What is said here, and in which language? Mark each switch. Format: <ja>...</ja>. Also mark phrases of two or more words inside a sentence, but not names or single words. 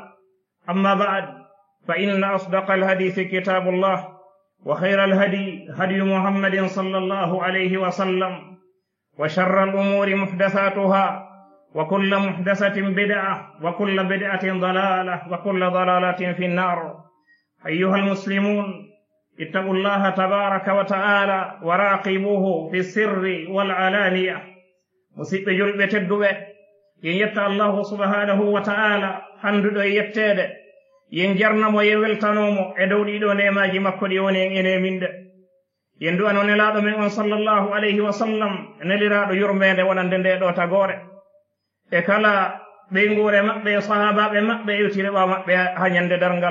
<ar>أما بعد، فإن أصدق الحديث كتاب الله، وخير الهدي هدي محمد صلى الله عليه وسلم، وشر الأمور محدثاتها، وكل محدثة بدعة، وكل بدعة ضلالة، وكل ضلالة في النار. أيها المسلمون، اتقوا الله تبارك وتعالى وراقبوه في السر والعلانية.</ar> <ff>musidɓe julɓe tedduɓe, yen yetta</ff> <ar>الله سبحانه وتعالى</ar> <ff>handuɗo e yettede, yen jarnamo yen weltanomo e dow ɗiɗo nemaji makko ɗi woni en ene minde. yen du'ano nelaɗo men on</ff> <ar>صلى الله عليه وسلم,</ar> <ff>neliraɗo yurmede wonande nde ɗo tagore, e kala ɓeygure maɓɓe e sahabaɓe maɓɓe e yewtiriɓa maɓɓe ha ñande darngal.</ff>